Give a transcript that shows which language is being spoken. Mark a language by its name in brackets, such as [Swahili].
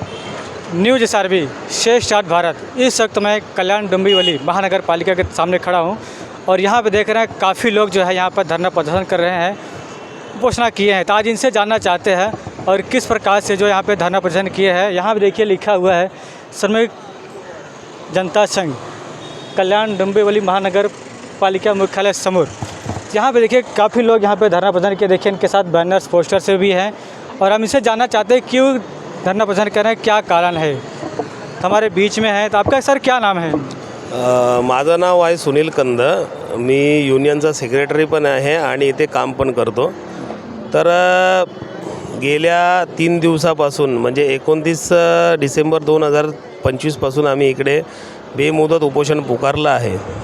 [Hindi] News SRB शेष start Bharat. इस वक्त मैं कल्याण डोंबिवली महानगर पालिका के सामने खड़ा हूं और यहां पे देख रहे हैं काफ़ी लोग जो है यहां पर धरना प्रदर्शन कर रहे हैं, घोषणा किए हैं। तो आज इनसे जानना चाहते हैं और किस प्रकार से जो यहाँ पे धरना प्रदर्शन किए हैं। यहाँ पे देखिए लिखा हुआ है श्रमिक जनता संघ कल्याण डोंबिवली महानगर पालिका मुख्यालय समूर। यहाँ पे देखिए काफ़ी लोग यहाँ पे धरना प्रदर्शन किए, देखिए इनके साथ बैनर्स पोस्टर से भी हैं और हम इनसे जानना चाहते हैं क्यों धरना प्रदर्शन कर रहे हैं, क्या कारण है। हमारे बीच में है, तो आपका सर क्या नाम है? [Marathi] माझं नाव आहे सुनील कंद, मी युनियनचा सेक्रेटरी पण आहे आणि इथे काम पण करतो। तर गेल्या 3 दिवसापासून म्हणजे 29 डिसेंबर 2025 पासून आम्ही इकडे बेमुदत उपोषण पुकारलं आहे।